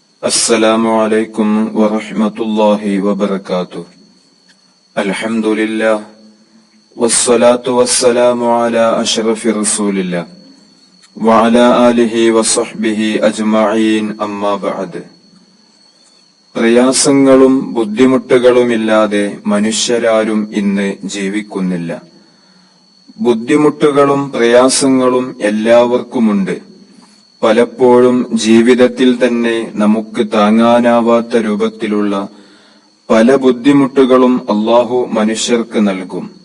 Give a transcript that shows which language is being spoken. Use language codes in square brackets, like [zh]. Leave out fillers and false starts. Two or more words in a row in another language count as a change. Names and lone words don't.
[ar] السلام عليكم ورحمة الله وبركاته. الحمد لله والصلاة والسلام على أشرف رسول الله وعلى آله وصحبه أجمعين أما بعد. [ml] പ്രയാസങ്ങളും ബുദ്ധിമുട്ടുകളുമില്ലാതെ മനുഷ്യരാരും ഇന്ന് ജീവിക്കുന്നില്ല. ബുദ്ധിമുട്ടുകളും പ്രയാസങ്ങളും എല്ലാവർക്കുമുണ്ട്. പലപ്പോഴും ജീവിതത്തിൽ തന്നെ നമുക്ക് താങ്ങാനാവാത്ത രൂപത്തിലുള്ള പല ബുദ്ധിമുട്ടുകളും അള്ളാഹു മനുഷ്യർക്ക് നൽകും.